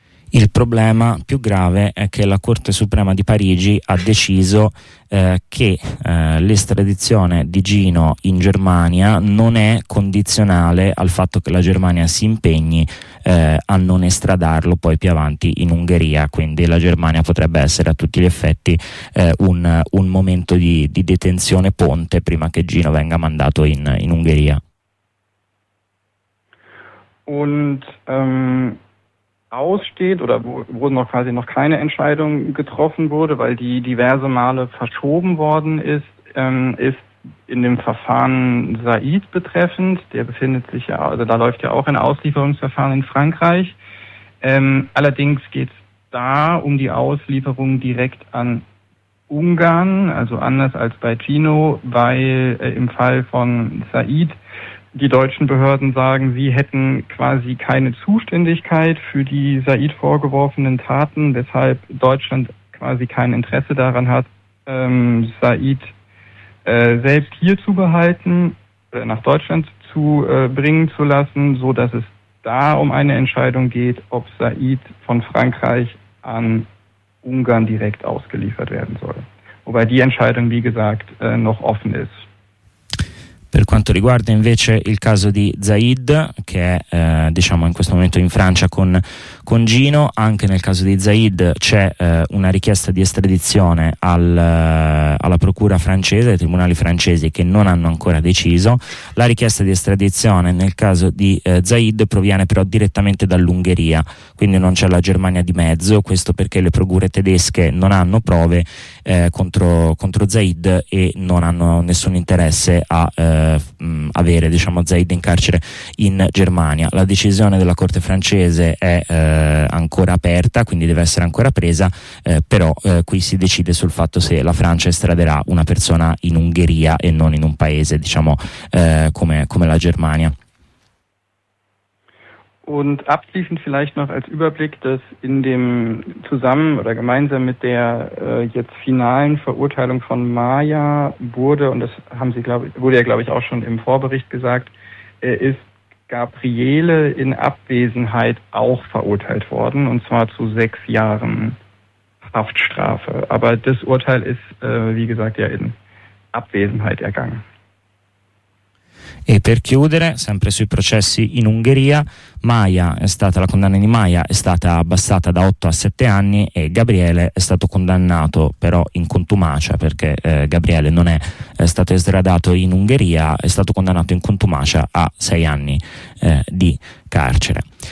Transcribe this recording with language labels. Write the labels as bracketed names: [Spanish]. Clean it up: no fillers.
[Italian] Il problema più grave è che la Corte Suprema di Parigi ha deciso che l'estradizione di Gino in Germania non è condizionale al fatto che la Germania si impegni a non estradarlo poi più avanti in Ungheria, quindi la Germania potrebbe essere a tutti gli effetti un momento di detenzione ponte prima che Gino venga mandato in Ungheria. [German] Und aussteht oder wo noch quasi noch keine Entscheidung getroffen wurde, weil die diverse Male verschoben worden ist, ist in dem Verfahren Said betreffend. Der befindet sich ja, also da läuft ja auch ein Auslieferungsverfahren in Frankreich. Allerdings geht es da um die Auslieferung direkt an Ungarn, also anders als bei Gino, weil im Fall von Said die deutschen Behörden sagen, sie hätten quasi keine Zuständigkeit für die Said vorgeworfenen Taten, weshalb Deutschland quasi kein Interesse daran hat, Said selbst hier zu behalten, nach Deutschland zu bringen zu lassen, so dass es da um eine Entscheidung geht, ob Said von Frankreich an Ungarn direkt ausgeliefert werden soll. Wobei die Entscheidung, wie gesagt, noch offen ist. [Italian] Per quanto riguarda invece il caso di Zaid, che è diciamo in questo momento in Francia con Gino, anche nel caso di Zaid c'è una richiesta di estradizione alla procura francese, ai tribunali francesi che non hanno ancora deciso. La richiesta di estradizione nel caso di Zaid proviene però direttamente dall'Ungheria, quindi non c'è la Germania di mezzo, questo perché le procure tedesche non hanno prove contro Zaid e non hanno nessun interesse a avere, diciamo, Zaid in carcere in Germania. La decisione della Corte francese è ancora aperta, quindi deve essere ancora presa, però qui si decide sul fatto se la Francia estraderà una persona in Ungheria e non in un paese, diciamo, come la Germania. [German] Und abschließend vielleicht noch als Überblick, dass in dem zusammen oder gemeinsam mit der jetzt finalen Verurteilung von Maya wurde, und das haben Sie, glaube ich, auch schon im Vorbericht gesagt, ist Gabriele in Abwesenheit auch verurteilt worden, und zwar zu 6 Jahren Haftstrafe. Aber das Urteil ist, wie gesagt, ja in Abwesenheit ergangen. [Italian] E per chiudere, sempre sui processi in Ungheria, la condanna di Maya è stata abbassata da 8 a 7 anni e Gabriele è stato condannato però in contumacia, perché Gabriele non è stato estradato in Ungheria, è stato condannato in contumacia a 6 anni di carcere.